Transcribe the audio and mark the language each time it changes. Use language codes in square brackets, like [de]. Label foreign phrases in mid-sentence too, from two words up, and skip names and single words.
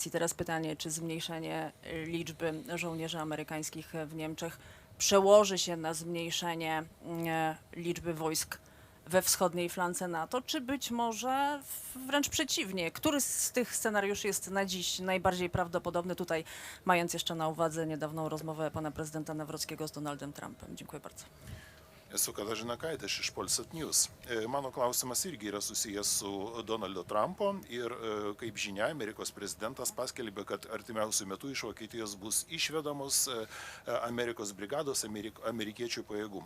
[pl] I teraz pytanie, czy zmniejszenie liczby żołnierzy amerykańskich w Niemczech przełoży się na zmniejszenie liczby wojsk we wschodniej flance NATO, czy być może wręcz przeciwnie? Który z tych scenariuszy jest na dziś najbardziej prawdopodobny, tutaj mając jeszcze na uwadze niedawną rozmowę pana prezydenta Nawrockiego z Donaldem Trumpem? Dziękuję bardzo. [lt] Esu Katarzyna Kajdaš iš Polsat News. Mano klausimas irgi yra susijęs su Donaldo Trumpo ir, kaip žinia, Amerikos prezidentas paskelbė, kad artimiausių metų iš Vokietijos bus išvedamos Amerikos brigados, amerikiečių pajėgumai.